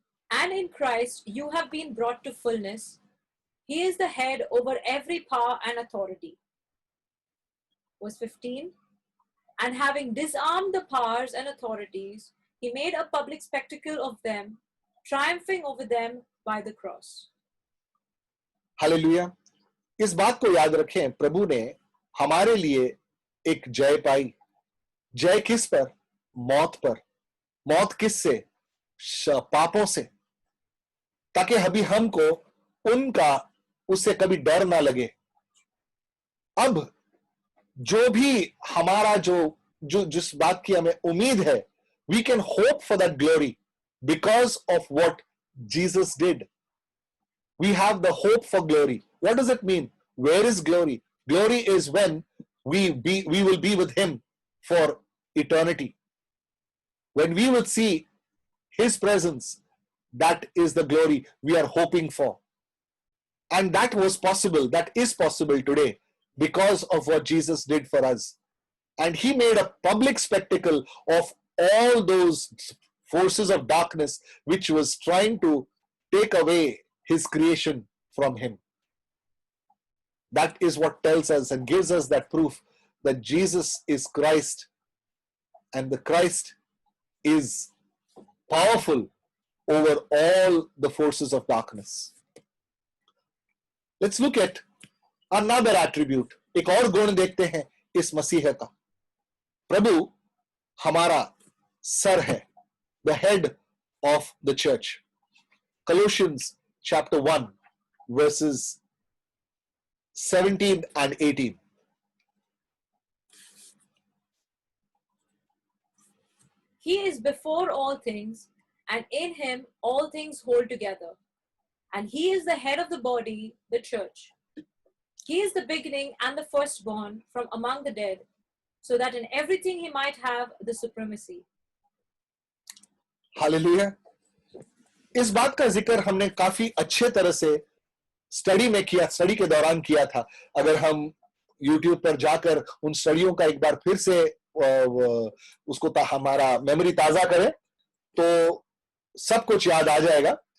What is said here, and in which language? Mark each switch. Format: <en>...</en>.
<en>And in Christ you have been brought to fullness. He is the head over every power and authority. Verse 15. And having disarmed the powers and authorities, he made a public spectacle of them, triumphing over them by the cross. Hallelujah.</en> <hi>इस बात को याद रखें, प्रभु ने हमारे लिए एक जय पाई. जय किस पर? मौत पर. मौत किस से? पापों से, ताकि अभी हमको उनका उससे कभी डर ना लगे। अब जो भी हमारा जो जो जिस बात की हमें उम्मीद है,</hi> <en>We can hope for that glory because of what Jesus did. We have the hope for glory. What does it mean? Where is glory? Glory is when we will be with him for eternity. When we will see his presence, that is the glory we are hoping for. And that was possible, that is possible today because of what Jesus did for us. And he made a public spectacle of all those forces of darkness which was trying to take away his creation from him. That is what tells us and gives us that proof that Jesus is Christ, and the Christ is powerful over all the forces of darkness. Let's look at another attribute.</en> <hi>एक और गुण देखते हैं इस मसीह का। प्रभु हमारा sir है,</hi> <en>the head of the church. Colossians chapter 1 verses 17 and 18. He is before all things, and in him all things hold together. And he is the head of the body, the church. He is the beginning and the firstborn from among the dead, so that in everything he might have the supremacy. Hallelujah.</en> <hi>इस बात का जिक्र हमने काफी अच्छे तरह से study के दौरान किया था। अगर हम YouTube पर जाकर उन स्टडियों का एक बार फिर से उसको हमारा मेमोरी ताजा करें तो सब कुछ याद आ जाएगा।</hi>